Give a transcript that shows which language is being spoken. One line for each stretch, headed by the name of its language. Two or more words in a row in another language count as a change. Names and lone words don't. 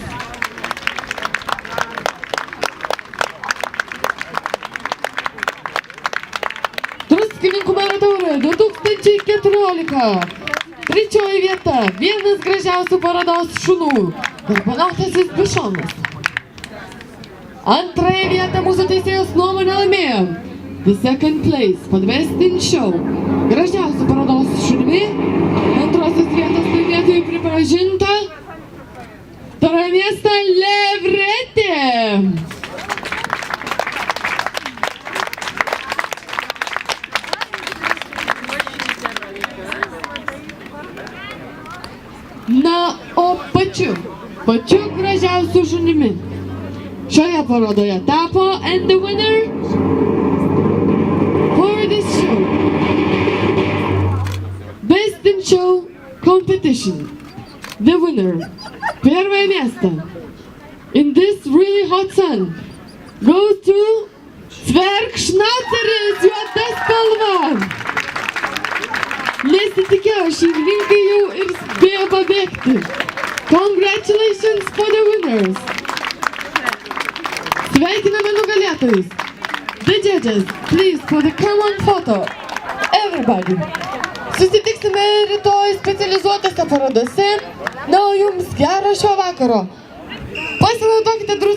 Lithuanian: Druskininkų mero taurė 2014. Trečioji vieta. Vienas gražiausių parodos šunų. Garbanotasis bišonas. Antrąją vietą mūsų teisėjos nuomonę laimėjo.
English: The second place for the best in show.
Lithuanian: Gražiausių parodos šunimi. Antrosios vietos laimėtojų pripažinta Tauragės miesto Levretė. Na, o pačiu gražiausiu šunimi šioje parodoje tapo
English: and the winner for this show, Best in Show competition, the winner,
Russian: первое место,
English: in this really hot sun, goes to Zwergschnauzeris,
Lithuanian: juoda spalva. Nesitikėjo, šeimininkai jau ir spėjo pabėgti.
English: Congratulations for the winners.
Lithuanian: Sveikiname nugalėtojus.
English: The judges, please for the common photo. Everybody.
Lithuanian: Susitiksime rytoj specializuotose parodose. Na, o jums gero šio vakaro. Pasinaudokite